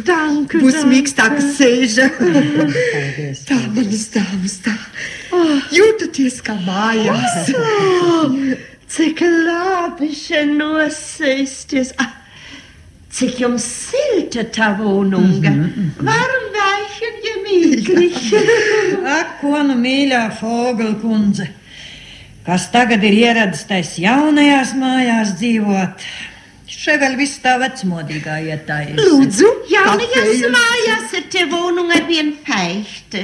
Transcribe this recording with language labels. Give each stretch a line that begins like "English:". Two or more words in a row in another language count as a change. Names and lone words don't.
Latvian: Danku, būs mīkstāk sēža. Tā, manas dāmas, tā. Jūtaties kā mājās. Cik labi šeit nosēsties. Cik jums silta tā wohnunga.
German: Warum weichen gemütlich?
Latvian: Ak, ko nu mīļā Fogelkundze, kas tagad ir ieradis tais jaunajās mājās dzīvot. Še vēl viss tā vecmodīgā ietaisa. Lūdzu, jaunajās mājās ir te wohnunga vien feichte.